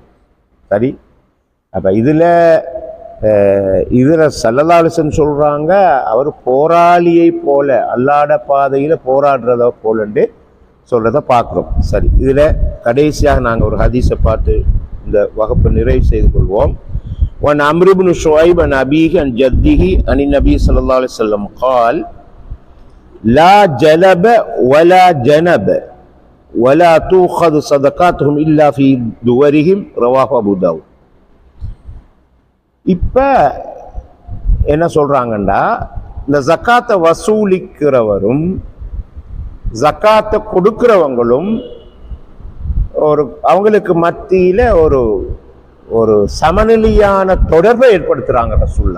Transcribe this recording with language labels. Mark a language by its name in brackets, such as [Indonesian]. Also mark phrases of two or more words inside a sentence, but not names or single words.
[Tamil] சரி, அப்போ இதில் [Arabic] صلى الله عليه وسلم [Tamil] சொல்கிறாங்க அவர் போராளியை போல அல்லாஹ்வுடைய பாதையில் போராடுறத போலன்னு சொல்கிறத பார்க்குறோம். சரி, இதில் கடைசியாக நாங்கள் ஒரு ஹதீஸை பார்த்து இந்த வகுப்பை நிறைவு செய்து கொள்வோம். [Arabic] وعن عمرو بن شعيب عن أبيه عن جده عن النبي صلى الله عليه وسلم قال لا جلب ولا جنب ولا تؤخذ صدقاتهم إلا في دورهم رواه أبو داود. [Tamil] இப்போ என்ன சொல்றாங்கன்னா இந்த ஜக்காத்தை வசூலிக்கிறவரும் ஜக்காத்தை கொடுக்கிறவங்களும் அவங்களுக்கு மத்தியில ஒரு சமநிலையான தொடர்பை ஏற்படுத்துறாங்க ரசூலுல்லாஹ்.